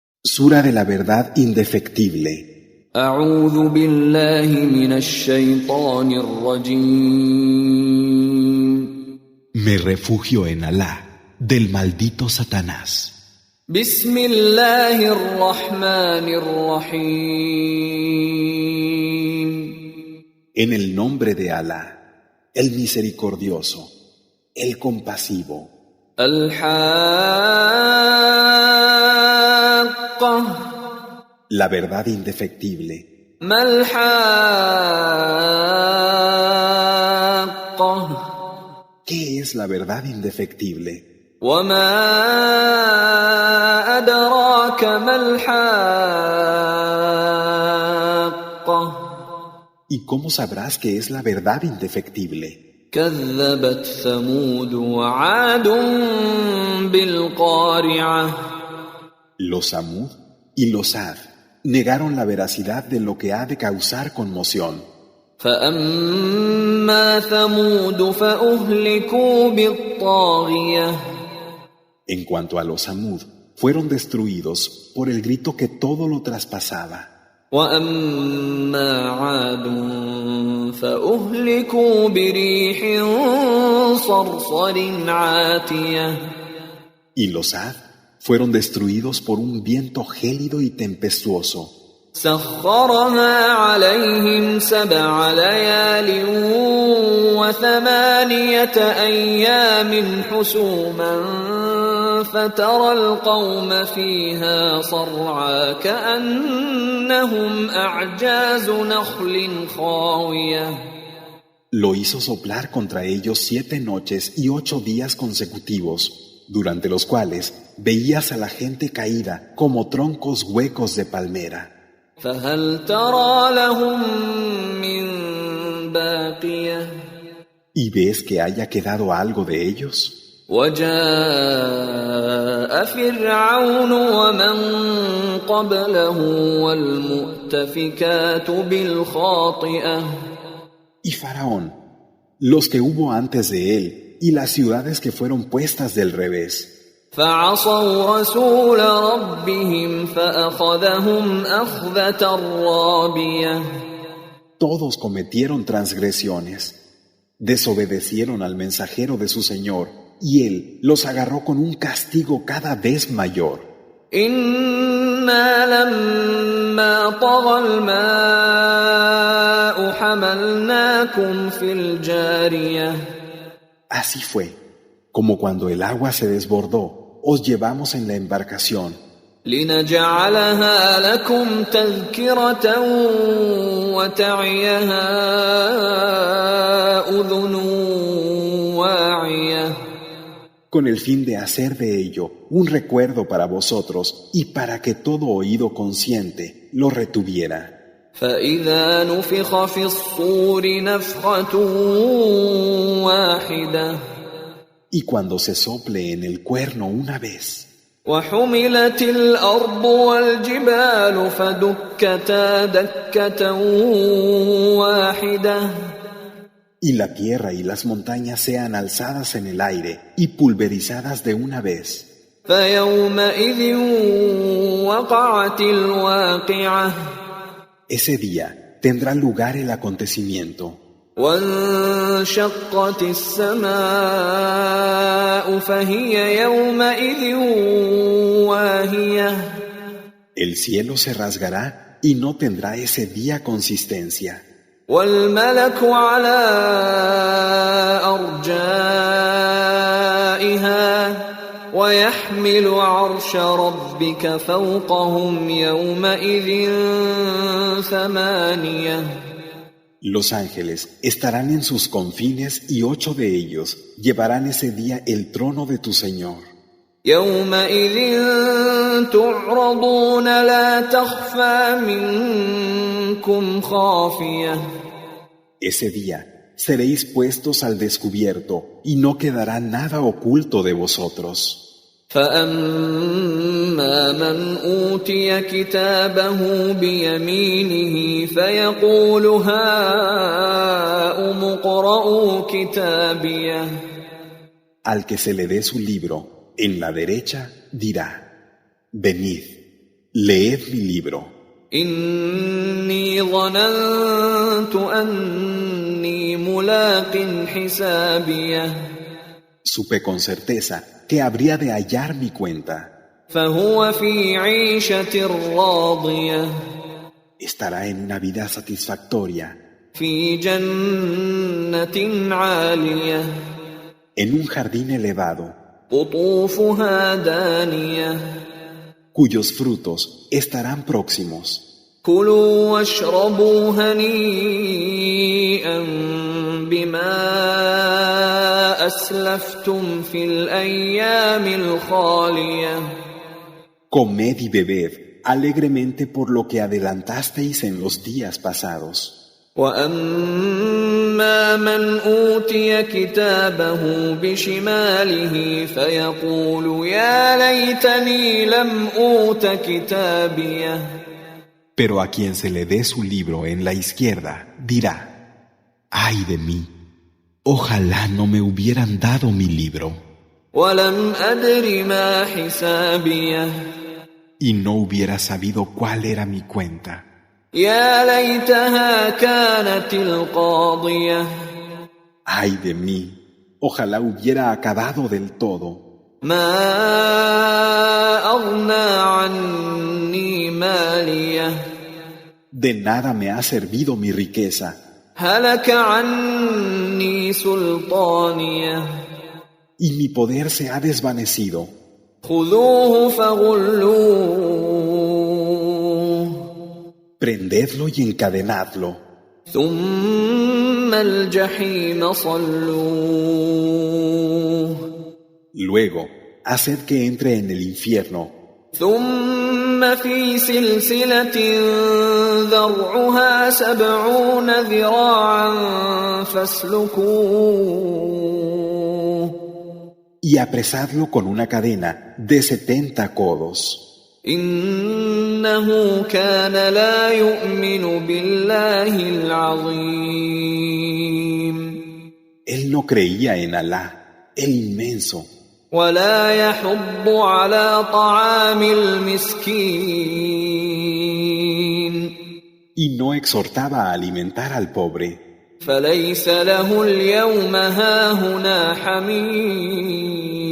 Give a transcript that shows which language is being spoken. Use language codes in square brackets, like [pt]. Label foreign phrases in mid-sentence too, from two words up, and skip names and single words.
[es] Sura de la verdad indefectible. [ar] أعوذ بالله من الشيطان الرجيم. [es] Me refugio en Alá, del maldito Satanás. [ar] بسم الله الرحمن الرحيم. [es] En el nombre de Alá, el misericordioso, el compasivo. [ar] الحاقة. [es] La verdad indefectible. [ar] ما الحاقة. [es] ¿Qué es la verdad indefectible? [ar] وما أدراك ما الحاقة. [es] ¿Y cómo sabrás que es la verdad indefectible? [ar] كذبت ثمود وعاد بالقارعة. [es] Los Samud y los Ad negaron la veracidad de lo que ha de causar conmoción. [ar] فأما ثمود فأهلكوا بالطاغية. [es] En cuanto a los Samud, fueron destruidos por el grito que todo lo traspasaba. [ar] وأما عاد فأهلكوا بريح صرصر عاتية. [es] Y los Ad fueron destruidos por un viento gélido y tempestuoso. [ar] سخرها عليهم 7 ليال و8 أيام حسوما فترى القوم فيها صرعى كأنهم أعجاز نخل خاوية. [es] Lo hizo soplar contra ellos 7 noches y 8 días consecutivos, durante los cuales veías a la gente caída como troncos huecos de palmera. [ar] فهل ترى لهم من باقية. [es] ¿Y ves que haya quedado algo de ellos? [ar] وجاء فرعون ومن قبله والمؤتفكات بالخاطئة. [es] Y Faraón, los que hubo antes de él, y las ciudades que fueron puestas del revés. [ar] فعصوا رسول ربهم فأخذهم أخذة رابية. [es] Todos cometieron transgresiones. Desobedecieron al mensajero de su Señor, y él los agarró con un castigo cada vez mayor. [ar] إنا لما طغى الماء حملناكم في الجارية. [es] Así fue, como cuando el agua se desbordó, os llevamos en la embarcación, [ar] لنجعلها لكم تذكرة وتعيها أذن واعية. [es] con el fin de hacer de ello un recuerdo para vosotros y para que todo oído consciente lo retuviera. [ar] فإذا نفخ في الصور نفخة واحدة. [es] Y cuando se sople en el cuerno una vez, [ar] وحملت الأرض والجبال فدكتا دكة واحدة. [es] y la tierra y las montañas sean alzadas en el aire y pulverizadas de una vez, [ar] فيومئذ وقعت الواقعة. [es] ese día tendrá lugar el acontecimiento. [ar] وانشقت السماء فهي يومئذ واهية. [es] El cielo se rasgará y no tendrá ese día consistencia. [ar] والملك على أرجائها ويحمل عرش ربك فوقهم يومئذ 8. [es] Los ángeles estarán en sus confines y 8 de ellos llevarán ese día el trono de tu Señor. [ar] يومئذ تعرضون لا تخفى منكم خافية. [es] Ese día seréis puestos al descubierto y no quedará nada oculto de vosotros. [ar] فأما من أوتي كتابه بيمينه فيقول هاؤم اقرءوا كتابيه. [es] Al que se le dé su libro en la derecha dirá: Venid, Leed mi libro. [ar] إني ظننت أني ملاق حسابيه [es] Supe con certeza que habría de hallar mi cuenta. [ar] فهو في عيشة راضية [es] Estará en una vida satisfactoria, [ar] في جنة عالية [es] en un jardín elevado, [ar] قطوفها دانية [es] cuyos frutos estarán próximos. [ar] كلوا واشربوا هنيئا بما أسلفتم في الأيام الخالية [es] Comed y bebed alegremente por lo que adelantasteis en los días pasados. [ar] وأما من أوتي كتابه بشماله فيقول يا ليتني لم أوت كتابيه [es] Pero a quien se le dé su libro en la izquierda, dirá: ¡Ay de mí! Ojalá no me hubieran dado mi libro. [ar] ولم أدر ما حسابيه [es] Y no hubiera sabido cuál era mi cuenta. [ar] يا ليتها كانت القاضية [es] ¡Ay de mí! Ojalá hubiera acabado del todo. [ar] ما أغنى عني ماليه [es] De nada me ha servido mi riqueza. [ar] هلك عني سلطانيه [es] Y mi poder se ha desvanecido. [ar] خذوه فغلوه [es] Prendedlo y encadenadlo. [ar] ثم الجحيم صلوه [es] Luego, haced que entre en el infierno. [ar] ثم في سلسلة ذرعها 70 ذراعا فاسلكوه [es] Y apresadlo con una cadena de 70 codos. [ar] إنه كان لا يؤمن بالله العظيم [es] Él no creía en Alá, el inmenso, [ar] ولا يحض على طعام المسكين [es] y no exhortaba a alimentar al pobre. [ar] فليس له اليوم هاهنا حميم